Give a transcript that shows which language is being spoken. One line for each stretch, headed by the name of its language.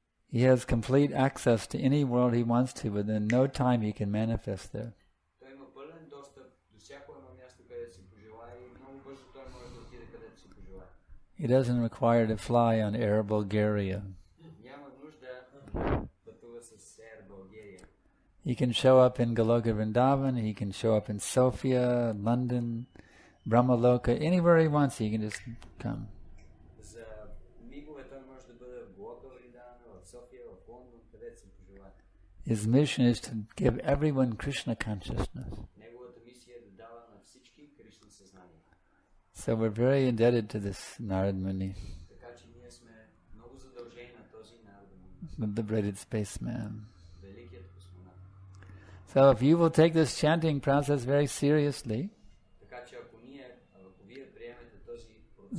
English: He has complete access to any world he wants to, but in no time he can manifest there.
Bulgarian: Той има пълен достъп до всяко едно място, където си пожелае и много бързо той може да отиде където си пожелае.
English: He doesn't require to fly on Air Bulgaria.
Bulgarian: Няма нужда пътува с Air Bulgaria.
English: He can show up in Goloka Vrindavan, he can show up in Sofia, London, Brahmaloka, anywhere he wants, he can just come.
Bulgarian: За мигове той може да бъде в Голока Вриндавана, в София, в Лондон, където си пожелае.
English: His mission is to give everyone Krishna consciousness.
Bulgarian: Неговата мисия е да дава на всички Кришна съзнание.
English: So we're very indebted to this Narad Muni,
Bulgarian: Така че ние сме много задължени на този Нарада Муни,
English: the liberated spaceman.
Bulgarian: великият космонавт.
English: So if you will take this chanting process very seriously,
Bulgarian: Така че ако вие приемете този процес